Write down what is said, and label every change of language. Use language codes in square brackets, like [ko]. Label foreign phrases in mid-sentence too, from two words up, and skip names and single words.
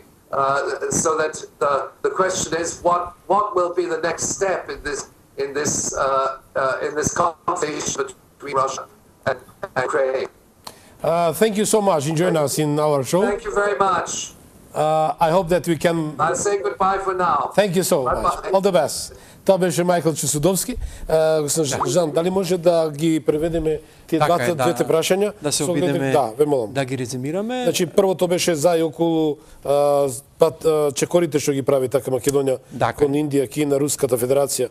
[en] So that the question is, what will be the next step in this conversation between Russia and Ukraine? Thank you so much for joining us in our show. Thank you very much. I hope that we can... I'll say goodbye for now. Thank you so much. All the best. [mk] Тоа беше Мајкл Чусудовски. Жан, дали може да ги преведеме тие двете прашања? Да се обидеме да ги резимираме. Значи, првото беше за и околу чекорите што ги прави така Македонија кон Индија, Кина, Руската Федерација.